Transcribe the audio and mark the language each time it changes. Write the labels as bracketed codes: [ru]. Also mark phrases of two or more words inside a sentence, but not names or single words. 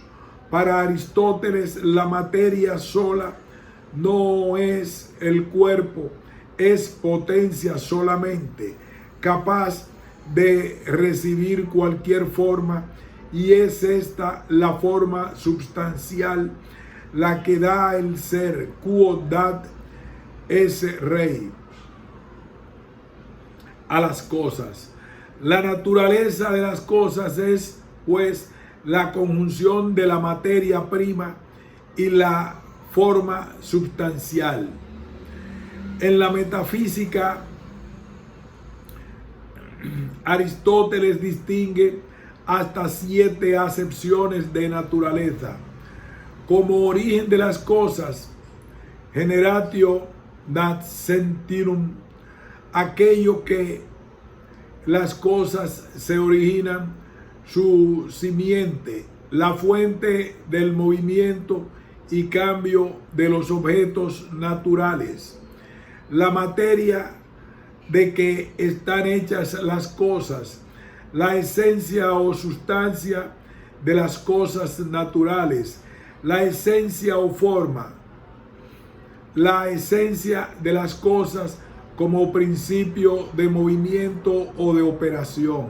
[es] Para Aristóteles, la materia sola no es el cuerpo, es potencia solamente, capaz de recibir cualquier forma, y es esta la forma substancial, la que da el ser, [la] quod dat esse rei, [es] a las cosas. La naturaleza de las cosas es, pues, la conjunción de la materia prima y la forma substancial. En la metafísica, Aristóteles distingue hasta 7 acepciones de naturaleza. Como origen de las cosas, [la] generatio nascentium, [es] aquello que las cosas se originan, su simiente, la fuente del movimiento y cambio de los objetos naturales, la materia de que están hechas las cosas, la esencia o sustancia de las cosas naturales, la esencia o forma, la esencia de las cosas como principio de movimiento o de operación.